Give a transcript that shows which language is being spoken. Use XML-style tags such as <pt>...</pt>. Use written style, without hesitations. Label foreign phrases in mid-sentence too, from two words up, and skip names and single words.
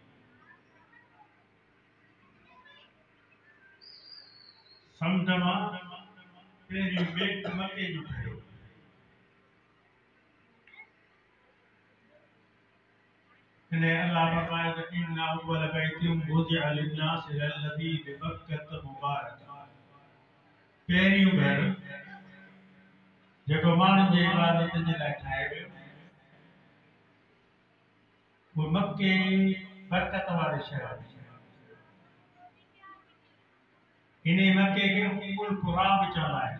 <sd>समुंड मां पहिरियों ॿेट मके जो ठहियो। इन्हें अल्लाह फरमाया कि</sd> <ar>إن أول بيت وضع للناس للذي ببكة مبارك.</ar> <sd>पहिरियों घर जेको माण्हुनि जे इबादत जे लाइ ठाहियो वियो वो मके बरकत वारे शहर इन्हें मके के</sd> <ar>أم القرى</ar> <sd>भी चवंदा आहिनि।</sd>